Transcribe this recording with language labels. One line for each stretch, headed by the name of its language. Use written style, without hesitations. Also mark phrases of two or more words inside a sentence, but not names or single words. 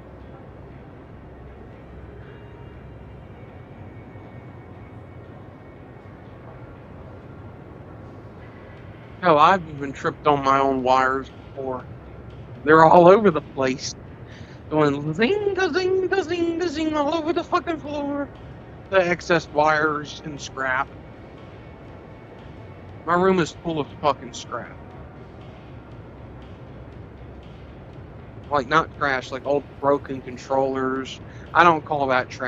English: Hell, I've even tripped on my own wires before. They're all over the place. Going zing-a-zing-a-zing-a-zing all over the fucking floor. The excess wires and scrap. My room is full of fucking scrap. Like, not trash, like old broken controllers. I don't call that trash.